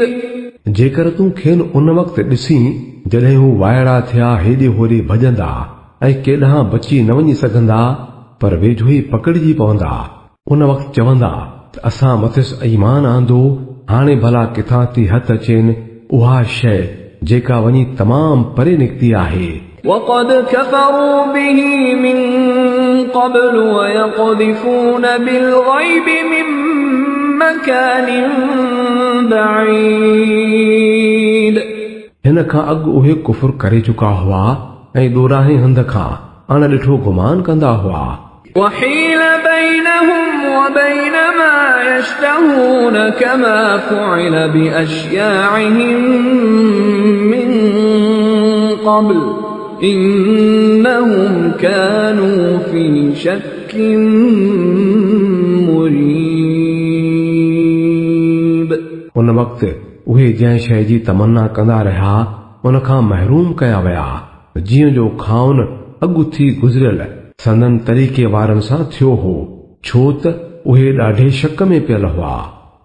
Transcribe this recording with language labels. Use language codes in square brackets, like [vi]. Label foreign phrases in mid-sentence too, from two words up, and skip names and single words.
[sd] जेकर तूं खेनि उन वक़्तु ॾिसी जॾहिं हू वाइड़ा थिया हेॾे होॾे भॼंदा ऐं केॾांहुं बची न वञी सघंदा पर वेझो ई पकड़िजी पवंदा, उन वक़्तु चवंदा त असां मथिस ईमान आंदो, हाणे भला किथां थी हथ अचेनि उहा शइ जेका वञी तमामु परे निकिती आहे। [ar] وقد كفروا به من قبل ويقذفون بالغيب من مكان بعيد। [sd] हिन खां अॻु उहे कुफुर करे चुका हुआ ऐं दोराहे हंध खां अणॾिठो गुमान कंदा हुआ। [ar] وحيل بينهم وبين ما يشتهون كما فعل بأشياعهم من قبل إنهم كانوا في شك مريب। [sd] उन वक़्तु उहे जंहिं शइ जी तमन्ना कंदा रहिया उन खां महरूम कया विया, जीअं जो खाउन अॻु थी गुज़रियल संदन तरीक़े वारनि सां थियो हो, छो त उहे ॾाढे शक में पियल हुआ।